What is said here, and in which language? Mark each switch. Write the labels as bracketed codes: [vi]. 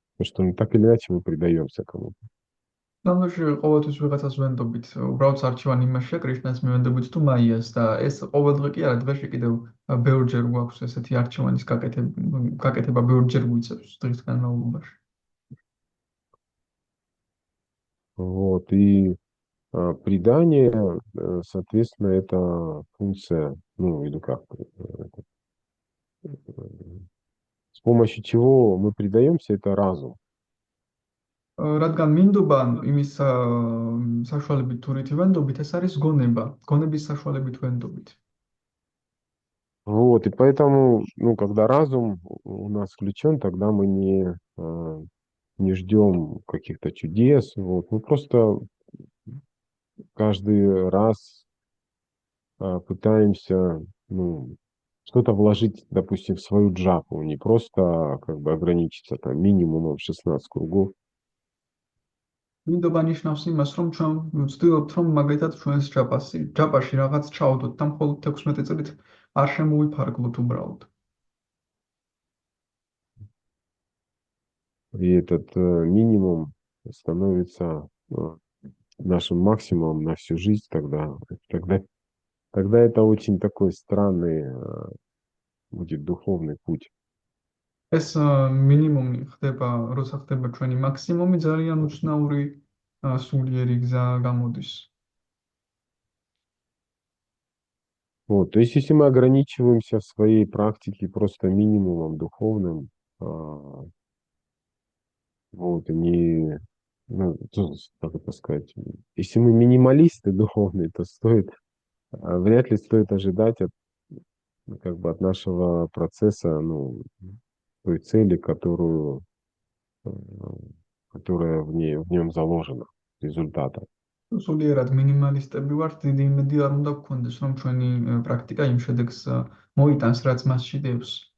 [ru] Потому что ну, так или иначе мы предаемся кому-то. [ka] ნამდვილში ყოველთვის ვიღაცას ვენდობით, უბრალოდ არჩევანი იმაშია კრიშნას მივენდობით თუ მაიას და ეს ყოველ დღე კი არა, დღეში კიდევ ბევრჯერ გვაქვს ესეთი არჩევანის გაკეთება ბევრჯერ გვიწევს დღის განმავლობაში. [ru] Вот. И предание, соответственно, это функция, ну или как, с помощью чего мы предаемся, это разум. [ka] რადგან მინდობა იმის საშუალებით თუ რითი ვენდობით, ეს არის გონება, გონების сашуალებით ვენდობით. [ru] Вот, и поэтому, ну, когда разум у нас включен, тогда мы не ждем каких-то чудес. Вот. Мы просто каждый раз пытаемся, ну, что-то вложить, допустим, в свою джапу, не просто как бы ограничиться там минимумом 16 кругов. [ka] მინდობა ნიშნავს იმას, რომ ჩვენ ვცდილობთ, რომ მაგალითად ჩვენს ჯაპაში რაღაც ჩაუდოთ და მხოლოდ 16 წლით არ შემოვიფარგლოთ უბრალოდ. [ru] И этот минимум становится нашим максимумом на всю жизнь тогда это очень такой странный будет духовный путь. [ka] ეს მინიმუმი ხდება, როცა ხდება ჩვენი მაქსიმუმი, ძალიან უცნაური სულიერი გზა გამოდის. [ru] Вот, то есть, если мы ограничиваемся в своей практике просто минимумом духовным, вот, и не, ну, как это сказать, если мы минималисты духовные, то вряд ли стоит ожидать как бы от нашего процесса, ну, той цели, э, которая в нем заложена, результата. [ka] სულიერად მინიმალისტები ვართ, დიდი იმედი არ უნდა გქონდეს, რომ ჩვენი პრაქტიკა იმ შედეგს მოიტანს, რაც მასში დევს.